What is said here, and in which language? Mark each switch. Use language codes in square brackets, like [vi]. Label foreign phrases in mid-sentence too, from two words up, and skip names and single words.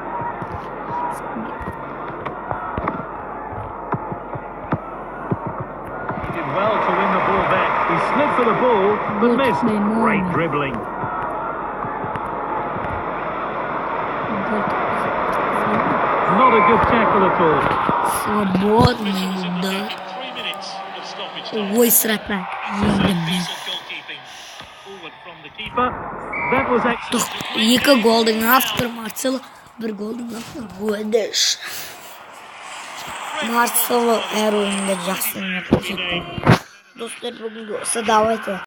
[en] He did well to win the ball back. He slid for the ball, but Good missed. memory. Great dribbling. Not a good tackle at all. [ru] Свободный [en] Officials [ru] удар. [en] indicating 3 minutes of stoppage time. [kk] Ой, сратак. [en] That's a piece of goalkeeping. Forward from the keeper. That was excellent. [kk] Екі голдың автор Марсело, бір голдың автор Гуэдеш. Марсело әр ойында жақсы ойнап көрсетті. Достар, бүгінгі осы давайте